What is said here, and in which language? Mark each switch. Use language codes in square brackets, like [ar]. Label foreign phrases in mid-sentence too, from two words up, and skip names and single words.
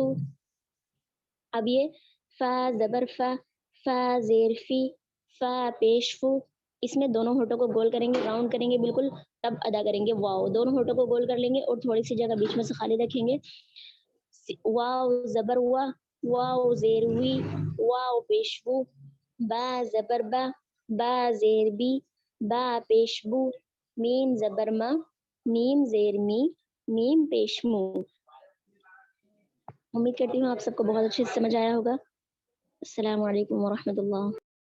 [ur] اب یہ فا زبر فا، فا زیر فی، فا پیش فو، اس میں دونوں ہونٹوں کو گول کریں گے، راؤنڈ کریں گے بالکل، تب ادا کریں گے واو، دونوں ہونٹوں کو گول کر لیں گے اور تھوڑی سی جگہ بیچ میں سے خالی رکھیں گے۔ واو زبر وا، واو زیر وی، واو پیش وو، با زبر با، با زیر بی، با پیش بو، میم زبر ما، میم زیر می، میم پیش مو۔ امید کرتی ہوں آپ سب کو بہت اچھے سے سمجھ آیا ہوگا۔ [ar] السلام علیکم ورحمۃ اللہ۔